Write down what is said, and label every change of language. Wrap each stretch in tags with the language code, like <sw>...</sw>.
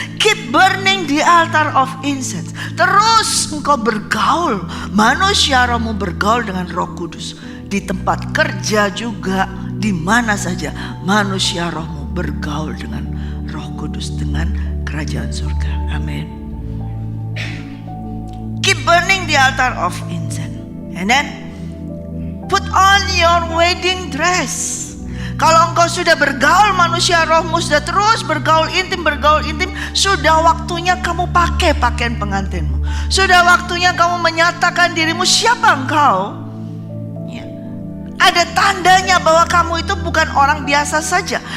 <id>Keep burning the altar of incense. Terus engkau bergaul, manusia rohmu bergaul dengan Roh Kudus. Di tempat kerja juga, di mana saja manusia rohmu bergaul dengan Roh Kudus, dengan kerajaan surga. Amin.</id> <en>Keep burning the altar of incense. And then put on your wedding dress.</en> <id>Kalau engkau sudah bergaul, manusia rohmu sudah terus bergaul intim, sudah waktunya kamu pakai pakaian pengantinmu. Sudah waktunya kamu menyatakan dirimu siapa engkau. Ya. Ada tandanya bahwa kamu itu bukan orang biasa saja.</id>